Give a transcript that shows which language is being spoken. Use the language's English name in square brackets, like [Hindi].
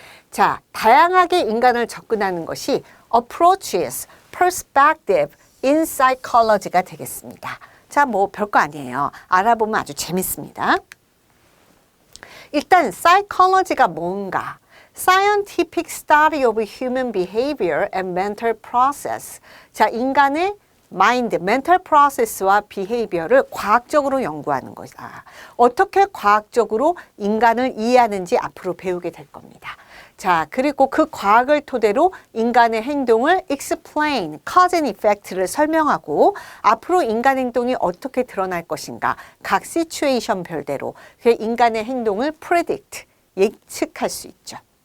[Korean] 자, 다양하게 인간을 접근하는 것이 [English] approaches, perspective in psychology [Korean] 가 되겠습니다. 자, 뭐 별거 아니에요. 알아보면 아주 재밌습니다. 일단 psychology가 뭔가? [English] Scientific study of human behavior and mental process. [Korean] 자, 인간의 마인드, 멘탈 프로세스와 비헤이비어를 과학적으로 연구하는 것이다. 어떻게 과학적으로 인간을 이해하는지 앞으로 배우게 될 겁니다. 자, 그리고 그 과학을 토대로 인간의 행동을 explain, cause and effect를 설명하고 앞으로 인간 행동이 어떻게 드러날 것인가 각 시츄에이션 별대로 인간의 행동을 predict, 예측할 수 있죠.